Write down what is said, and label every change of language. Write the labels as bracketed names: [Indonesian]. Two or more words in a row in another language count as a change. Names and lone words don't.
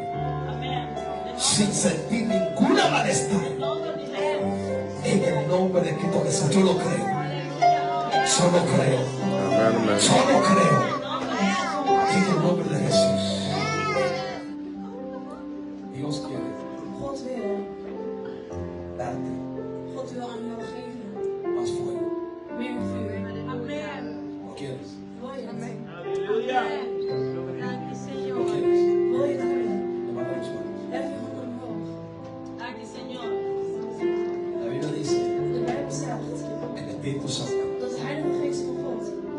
[Spanish] Sin sentir ninguna malestar. En el nombre de Cristo Jesús. Yo lo creo. Solo creo. Amén, amén. Solo creo. En el nombre de Jesús. Dios quiere [Dutch] God wil. [Spanish] darte [Dutch] God wil aan jou geven. [Spanish] más fuego. [Dutch] Meer vuur. [Spanish] ¿No quieres? [Dutch] Wil je dat? Dank je, [Spanish] ¿No Señor. quieres? [Dutch] Wil je dat willen? [Spanish] Levanta tus manos. [Dutch] Leg je handen omhoog. [Spanish] La Biblia dice [Dutch] De Bijbel zegt [Spanish] el Espíritu Santo [Dutch] dat de Heilige Geest van God